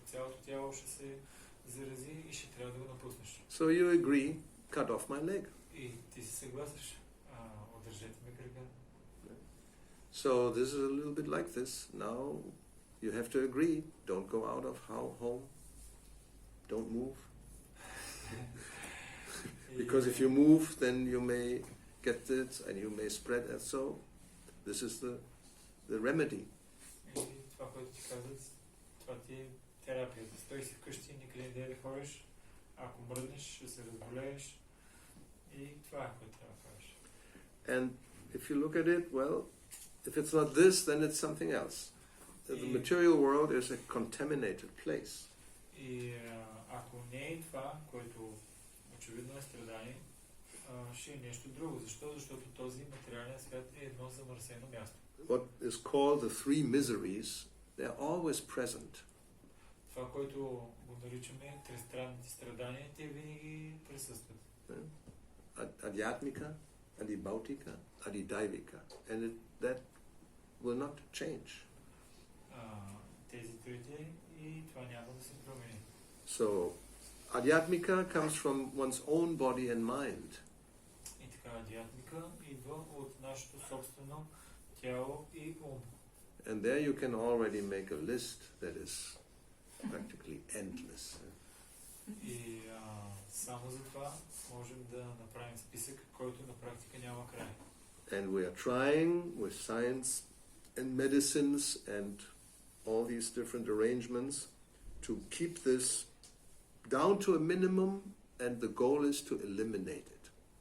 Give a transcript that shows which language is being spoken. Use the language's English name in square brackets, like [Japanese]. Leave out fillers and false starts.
[Bulgarian] Цялото тяло ще се зарази и ще трябва да го напуснеш. [English] So you agree, cut off my leg. [Bulgarian] И ти се съгласиш, удържете ми кръга. [English] So this is a little bit like this. Now you have to agree, don't go out of home, don't move. Because if you move, then you may get it and you may spread it. So this is the remedy. [Bulgarian] И това, което ти казват, това ти е терапията. Стой си вкъщи, никъде не да ходиш. Ако мръднеш, ще се разболееш. И това е, което трябва да правиш. [English] And if you look at it, well, if it's not this, then it's something else. The material world is a contaminated place. [Bulgarian] И ако не е това, което очевидно е страдание, ще е нещо друго. Защо? Защото този материален свят е едно замърсено място. [English] What is called the three miseries, they're always present. [Bulgarian] Това, което го наричаме тристранните страдания, те винаги присъстват. [Sanskrit] Adhyatmika, adibautika, adidaivika. [English] And that will not change. [Bulgarian] Тези трите и това няма да се промени. [English] So, adhyatmika comes from one's own body and mind. [Bulgarian] И така, адhyatmika идва от нашето собствено тяло и ум. [English] And there you can already make a list that is practically endless. [Bulgarian] И само за това можем да направим списък, който на практика няма край. [English] And we are trying with science and medicines and all these different arrangements to keep this down to a minimum, and the goal is to eliminate it.